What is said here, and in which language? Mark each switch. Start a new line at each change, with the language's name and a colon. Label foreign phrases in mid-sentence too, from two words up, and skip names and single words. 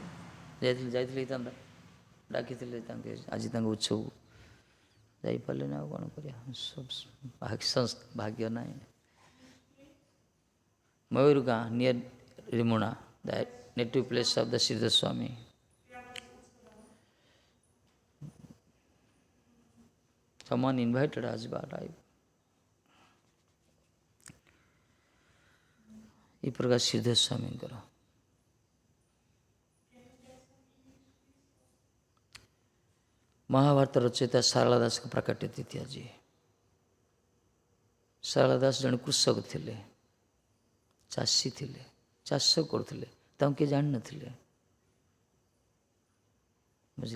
Odia: ଯାଇଥିଲେ ହେଇଥାନ୍ତା, ଡାକିଥିଲେ ତାଙ୍କେ ଆଜି ତାଙ୍କ ଉତ୍ସବକୁ, ଯାଇପାରିଲେନି। ଆଉ କ'ଣ କରିବା, ଭାଗ୍ୟ ନାହିଁ। ମୟୂର ଗାଁ
English: near Rimuna, the native place of the Sridhar Swami. Someone invited us,
Odia: but ଏ ପ୍ରକାର ଶ୍ରୀଧର ସ୍ୱାମୀଙ୍କର ମହାଭାରତ ରଚୟିତା ଶାରଳା ଦାସଙ୍କ ପ୍ରାକଟ୍ୟ ତିଥି ଆଜି। ଶାରଳା ଦାସ ଜଣେ କୃଷକ ଥିଲେ, ଚାଷୀ ଥିଲେ, ଚାଷ କରୁଥିଲେ, ତାଙ୍କୁ କିଏ ଜାଣିନଥିଲେ, ବୁଝିଲ।